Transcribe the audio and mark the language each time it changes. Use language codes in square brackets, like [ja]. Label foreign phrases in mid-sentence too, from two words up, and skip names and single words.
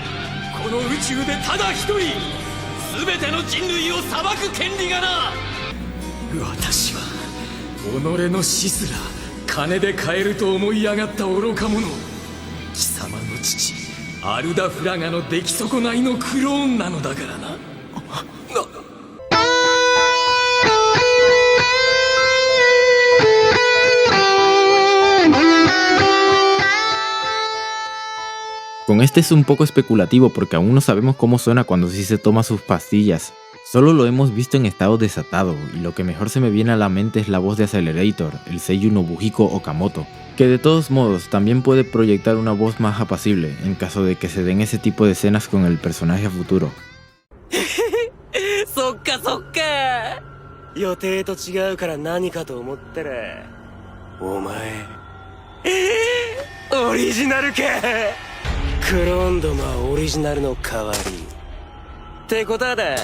[ja] この宇宙でただ一人全ての人類を裁く権利がな。私は己の死すら金で買えると思い上がった愚か者。貴様の父アルダ・フラガの出来損ないのクローンなのだからな。 [es] Con este es un poco especulativo porque aún no sabemos cómo suena cuando sí se toma sus pastillas. Solo lo hemos visto en estado desatado, y lo que mejor se me viene a la mente es la voz de Accelerator, el seiyuu Nobuhiko Okamoto, que de todos modos también puede proyectar una voz más apacible en caso de que se den ese tipo de escenas con el personaje a futuro. [ja] そっかそっか。予定と違うから何かと思ったらお前オリジナルか。クローンドマオリジナルの代わりってことはだ。